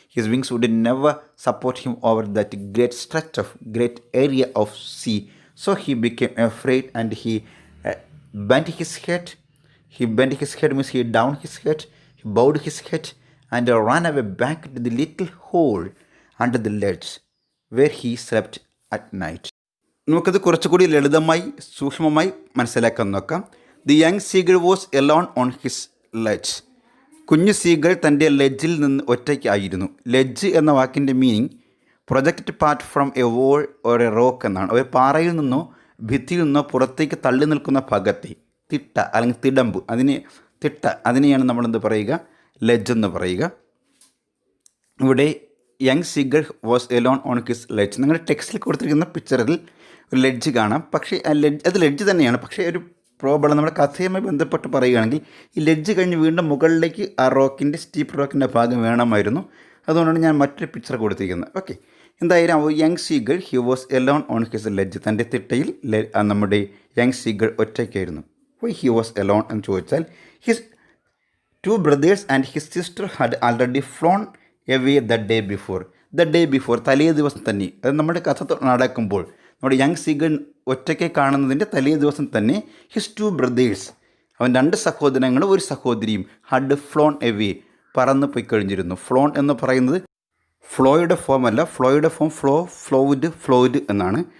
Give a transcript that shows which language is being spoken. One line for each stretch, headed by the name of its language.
English: His wings would never support him over that great stretch of great area of sea. So he became afraid and he bent his head. He bent his head means he down his head. He bowed his head and ran away back to the little hole under the ledge where he slept at night.
Malayalam: നമുക്കത് കുറച്ചുകൂടി ലളിതമായി സൂക്ഷ്മമായി മനസ്സിലാക്കാൻ നോക്കാം.
English: The young seagull was alone on his ledge.
Malayalam: കുഞ്ഞു seagull തൻ്റെ ലെഡ്ജിൽ നിന്ന് ഒറ്റയ്ക്കായിരുന്നു. Ledge എന്ന വാക്കിൻ്റെ meaning
English: Project part from a wall or a rock എന്നാണ്.
Malayalam: ഒരു പാറയിൽ നിന്നോ ഭിത്തിയിൽ നിന്നോ പുറത്തേക്ക് തള്ളി നിൽക്കുന്ന ഭാഗത്തെ തിട്ട അല്ലെങ്കിൽ തിടമ്പ്, അതിനെയാണ് നമ്മളെന്ത് പറയുക, ലെഡ്ജ് എന്ന് പറയുക. ഇവിടെ
English: Young seagull was alone on his ledge.
Malayalam: നിങ്ങളുടെ ടെക്സ്റ്റിൽ കൊടുത്തിരിക്കുന്ന പിക്ചറിൽ ഒരു ലെഡ്ജ് കാണാം. പക്ഷേ അത് ലെഡ്ജ് തന്നെയാണ്. പക്ഷേ ഒരു പ്രോബ്ലം, നമ്മുടെ കഥയുമായി ബന്ധപ്പെട്ട് പറയുകയാണെങ്കിൽ ഈ ലെഡ്ജ് കഴിഞ്ഞ് വീണ്ടും മുകളിലേക്ക് ആ റോക്കിൻ്റെ സ്റ്റീപ്പ് റോക്കിൻ്റെ ഭാഗം വേണമായിരുന്നു. അതുകൊണ്ടാണ് ഞാൻ മറ്റൊരു പിക്ചർ കൊടുത്തിരിക്കുന്നത്. ഓക്കെ, എന്തായാലും
English: Young seagull he was alone on his ledge.
Malayalam: തൻ്റെ തിട്ടയിൽ നമ്മുടെ young seagull ഒറ്റയ്ക്കായിരുന്നു.
English: why he was alone
Malayalam: എന്ന് ചോദിച്ചാൽ
English: his 2 brothers and his sister had already flown away the day before,
Malayalam: തലേ ദിവസം തന്നെ. അത് നമ്മുടെ കഥ നടക്കുമ്പോൾ നമ്മുടെ യങ് സീഗൾ ഒറ്റയ്ക്ക് കാണുന്നതിൻ്റെ തലേ ദിവസം തന്നെ
English: his 2 brothers,
Malayalam: അവൻ 2 സഹോദരങ്ങളും ഒരു സഹോദരിയും
English: had flown away,
Malayalam: പറന്ന് പോയി കഴിഞ്ഞിരുന്നു. ഫ്ലോൺ എന്ന് പറയുന്നത് ഫ്ലോയുടെ ഫോം അല്ല. ഫ്ലോയുടെ ഫോം ഫ്ലോയിഡ് എന്നാണ്.